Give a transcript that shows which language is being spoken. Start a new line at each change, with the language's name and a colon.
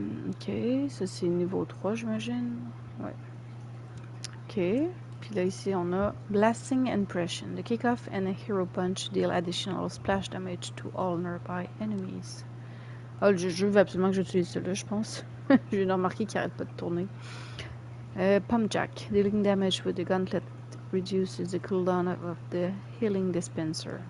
French: Ok, ça c'est niveau 3, j'imagine. Ouais. Ok. Puis là, ici, on a Blasting Impression.
English: The kickoff and a hero punch deal additional splash damage to all nearby enemies.
French: Ah, le jeu veut absolument que j'utilise celui-là, je pense. J'ai remarqué qu'il arrête pas de tourner.
English: Pump Jack. Dealing damage with the gauntlet reduces the cooldown of the healing dispenser.